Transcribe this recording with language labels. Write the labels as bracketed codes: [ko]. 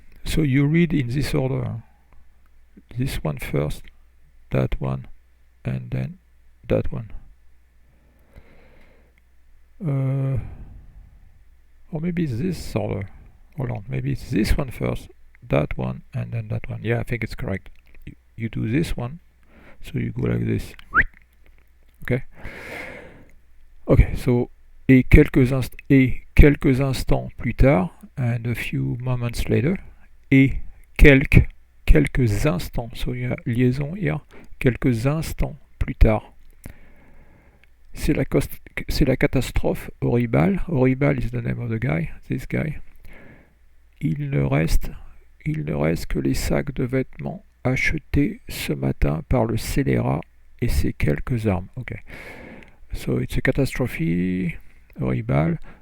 [en] So you read in this order. This one first, that one, and then that one. Or maybe it's this order. Hold on, maybe it's this one first, that one, and then that one. Yeah, I think it's correct. You do this one, so you go like this. Okay. [fr] Okay, so et quelques instants plus tard, [en] and a few moments later, [fr] et quelques instants, so il y a liaison here, quelques instants plus tard. C'est la catastrophe, horrible. [en] Horrible is the name of the guy, this guy. [fr] Il ne reste que les sacs de vêtements achetés ce matin par le scélérat et ses quelques armes. [en] Okay. So it's a catastrophe, horrible.